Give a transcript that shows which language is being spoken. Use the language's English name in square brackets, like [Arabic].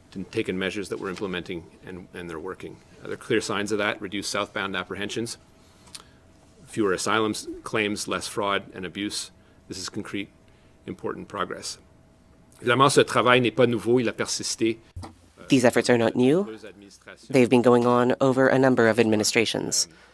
[English] Taken measures that we're implementing and they're working. There are clear signs of that: reduced southbound apprehensions, fewer asylum claims, less fraud and abuse. This is concrete, important progress. [French] Évidemment, ce travail n'est pas nouveau, il a persisté. [English] These efforts are not new. They've been going on over a number of administrations.